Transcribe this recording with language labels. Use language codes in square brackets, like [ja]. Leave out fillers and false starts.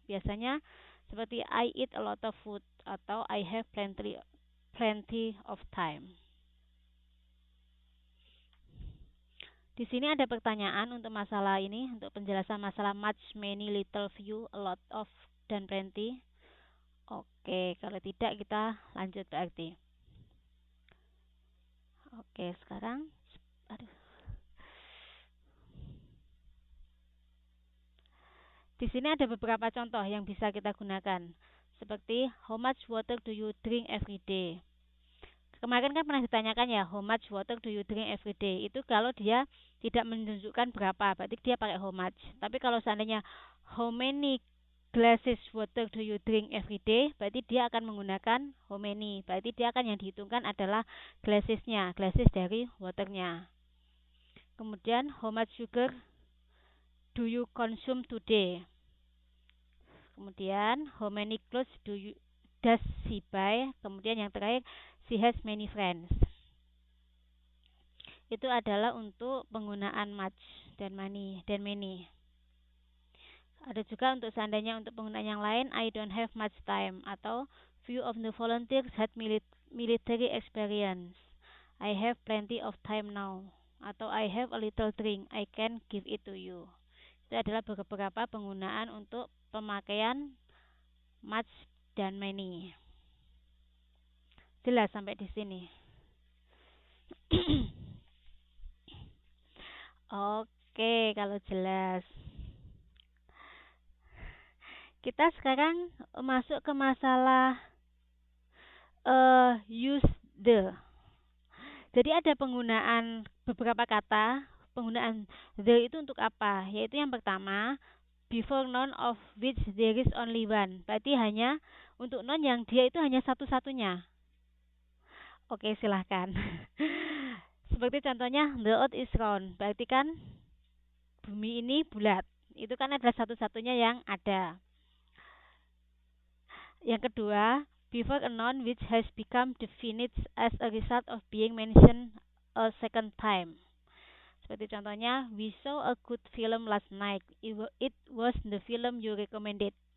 [id] Biasanya seperti [en] I eat a lot of food [id] atau [en] I have plenty of time. [id] Di sini ada pertanyaan untuk masalah ini, untuk penjelasan masalah much, many, little, few, a lot of, dan plenty. Oke, kalau tidak kita lanjut berarti. Oke, sekarang di sini ada beberapa contoh yang bisa kita gunakan. Seperti [en] how much water do you drink every day? [id] Kemarin kan pernah ditanyakan ya, [en] how much water do you drink every day? [id] Itu kalau dia tidak menunjukkan berapa, berarti dia pakai how much. Tapi kalau seandainya [en] how many glasses water do you drink every day? [id] Berarti dia akan menggunakan how many. Berarti dia akan yang dihitungkan adalah glassesnya, glasses dari waternya. Kemudian [en] how much sugar do you consume today? [id] Kemudian [en] how many clothes does she buy? [id] Kemudian yang terakhir, [en] she has many friends. [id] Itu adalah untuk penggunaan much dan many. Ada juga untuk seandainya untuk penggunaan yang lain, [en] I don't have much time, [id] atau [en] few of the volunteers had military experience. I have plenty of time now, [id] atau [en] I have a little drink, I can give it to you. [id] Itu adalah beberapa penggunaan untuk pemakaian much dan many. Jelas sampai di sini? Oke, kalau jelas. Kita sekarang masuk ke masalah use the. Jadi ada penggunaan beberapa kata, penggunaan the itu untuk apa? Yaitu yang pertama, [en] before noun of which there is only one. [id] Berarti hanya untuk noun yang dia itu hanya satu-satunya. Oke, silahkan. Seperti contohnya, [en] the earth is round. [id] Berarti kan bumi ini bulat. Itu kan adalah satu-satunya yang ada. Yang kedua, [en] before a noun which has become definite as a result of being mentioned a second time. [id] Seperti contohnya, [en] we saw a good film last night. It was the film you recommended.